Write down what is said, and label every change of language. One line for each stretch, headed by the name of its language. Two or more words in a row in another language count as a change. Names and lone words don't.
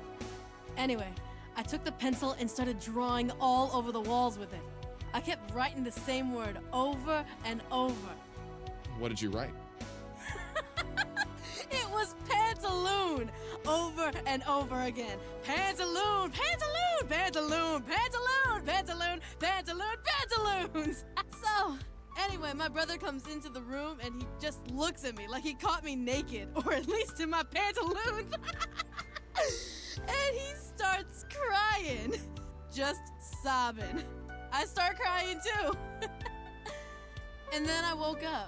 English: Anyway, I took the pencil and started drawing all over the walls with it. I kept writing the same word over and over. What did you write? It was pantaloon! Over and over again. Pantaloon! Pantaloon! Pantaloon! Pantaloon! Pantaloon! Pantaloon! Pantaloons! So, anyway, my brother comes into the room and he just looks at me like he caught me naked, or at least in my pantaloons. And he starts crying. Just sobbing. I start crying too. And then I woke up.